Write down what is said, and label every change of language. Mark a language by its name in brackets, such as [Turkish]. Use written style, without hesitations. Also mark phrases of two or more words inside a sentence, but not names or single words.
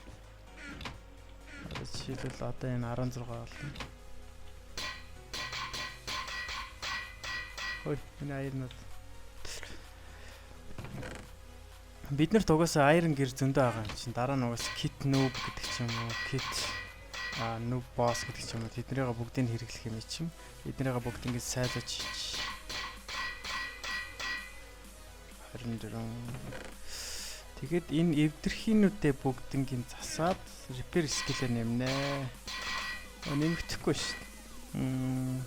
[Mongolian] Жишээлбэл одоо энэ 16 болно. Хөөе, энэ iron-ууд. Бид нарт угаасаа iron гэр зөндөө байгаа юм чинь. Дараа нь угаасаа kit noob гэдэг ч юм уу, kit noob boss гэдэг ч юм уу. Тэднийгээ бүгдийг хэрэглэх юм чинь. Эднийгээ бүгд ингэж сайлаж хийж. 24. Тэгээд энэ эвдэрхийнүүдээ бүгднийг засаад [English] repair skill- [Mongolian] ээр нэмнэ. Нэмэгдэхгүй шүү дээ.